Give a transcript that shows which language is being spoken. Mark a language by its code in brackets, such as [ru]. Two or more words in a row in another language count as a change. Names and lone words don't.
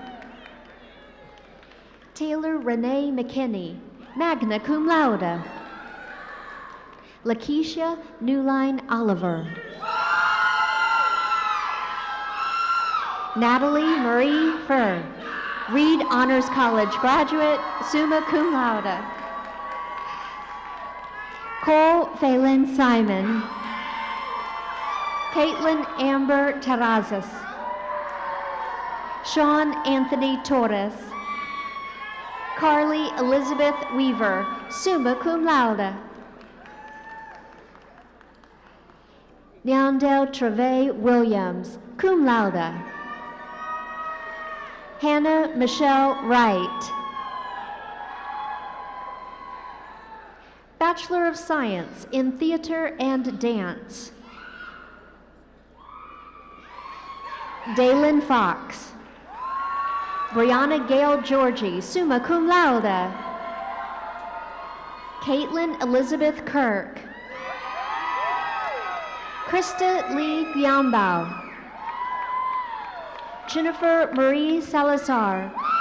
[en] Taylor Renee McKinney, [la] magna cum laude. [en] Lakeisha Newline Oliver. Natalie Marie Furr, Reed Honors College graduate, [la] summa cum laude. [en] Cole Phelan Simon. Caitlin Amber Terrazas. Sean Anthony Torres. Carly Elizabeth Weaver, [la] summa cum laude. [en] Nyandel Treve Williams, [la] cum laude. [en] Hannah Michelle Wright. Bachelor of Science in Theater and Dance. Dalen Fox. Brianna Gail Georgie, [la] summa cum laude. [en] Caitlin Elizabeth Kirk. Krista Lee Giambao. Jennifer Marie Salazar.